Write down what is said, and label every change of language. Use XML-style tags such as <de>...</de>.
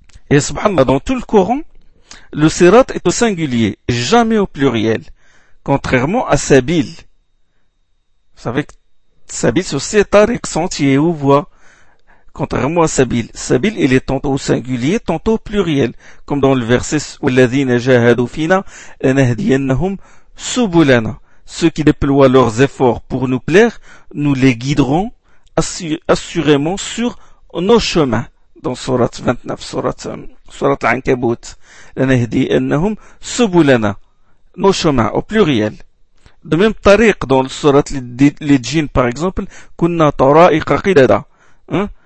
<fr>Et subhanallah, dans tout le Coran, le sirat est au singulier, jamais au pluriel. Contrairement à sabil. Vous savez que sabil, c'est aussi tariq, sentier ou voie. Contrairement à sabil. Sabil, il est tantôt au singulier, tantôt au pluriel. Comme dans le verset,</fr> <ar>وَالَّذِينَ جَاهَدُوا فِينَا لَنَهْدِيَنَّهُمْ سُبُلَنَا.</ar> <fr>Ceux qui déploient leurs efforts pour nous plaire, nous les guiderons assurément sur nos chemins. Dans surat 29, surat Al-Ankabut.</fr> <ar>لَنَهْدِيَنَّهُمْ سُبُلَنَا.</ar> <fr>Nos chemins, au pluriel. De même, tariq, dans le surat les djinns, par exemple,</fr> <ar>كُنَّا تَرَائِقَ قِدَدَا.</ar> <fr>Hein?</fr>